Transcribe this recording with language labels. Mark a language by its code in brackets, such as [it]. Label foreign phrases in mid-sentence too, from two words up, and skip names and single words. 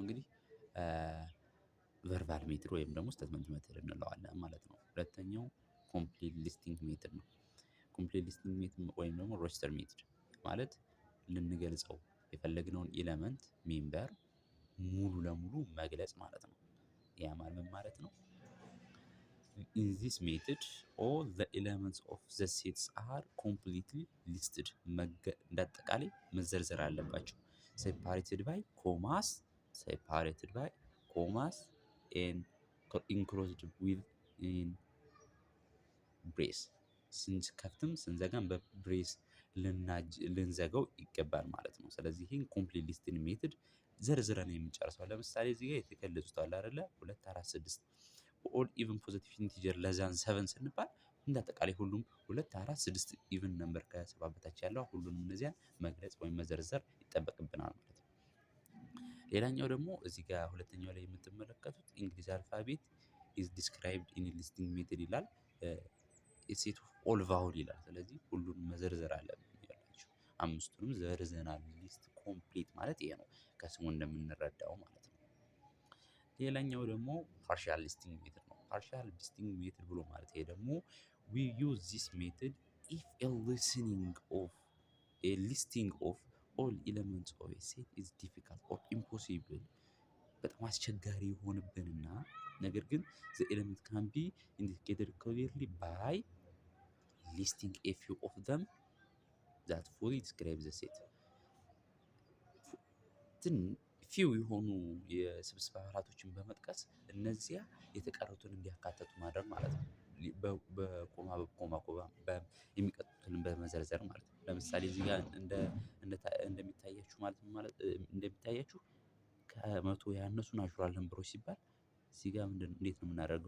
[am] እንግዲህ [en] verbal method [am] ወይም ደግሞ [en] statement method [am] እንለዋለን ማለት ነው። ሁለተኛው [en] complete listing method [am] ነው። [en] complete listing method [am] ወይም ደግሞ [en] roster method [am] ማለት ልንገልጸው የፈለግነውን [en] element member [am] ሙሉ ለሙሉ መግለጽ ማለት ነው። ያ ማለት ነው [en] in this method all the elements of the sets are completely listed [am] እንዳጠቃላይ መዘርዘር አለባቸው። [en] separated by commas and enclosed within brace [am] ስንከፍትም ስንዘጋም በብሬስ ልንዘጋው ይገባል ማለት ነው። ስለዚህ ይህን [en] complete listing method [am] ዘርዝረን የምንጨርሰው ለምሳሌ እዚህ ጋር የተገለጹት አለ አይደለ 2 4 6 [en] all even positive integer [am] ለዛን 7 ስንባል እንዳጠቃላይ ሁሉም 2 4 6 [en] even number [am] ከ7 በታች ያለው ሁሉንም እነዚያን መግለጽ ወይም መዘርዘር ይጠበቅብናል ማለት ነው። ሌላኛው ደግሞ እዚህ ጋር ሁለተኛው ላይ የምትመለከቱት እንግሊዝ አልፋቤት [en] is described in listing method [am] ይላል። [en] set of all vowel [am] ይላል። ስለዚህ ሁሉንም መዘርዘር አለብን ይላችሁ። አምስቱንም ዘርዘናል። [en] list complete [am] ማለት ይሄ ነው ከስሙ እንደምንረዳው ማለት ነው። ሌላኛው ደግሞ [en] partial listing method [am] ነው። [en] partial listing method [am] ብሎ ማለት ይሄ ደግሞ [en] we use this method if a listing of all elements of a set is difficult or impossible [am] በጣም አስቸጋሪ የሆንብንና ነገር ግን [en] the element can be indicated clearly by listing a few of them that fully describe the set [am] ፊው የሆኑ የስብስብ አባላቶችን በመጥቀስ እነዚያ የተቀሩትን እንዲያካተቱ ማድረግ ማለት ነው። በኮማ የሚቀጥሉትን በመዘርዘር ማለት ነው። ለምሳሌ እዚህ ጋር እንደሚታያችሁ እንደሚታያችሁ ከመቶ ያነሱ ናቹራል ነምበሮች ሲባል እዚህ ጋር እንዴት ነው የምናደርገው?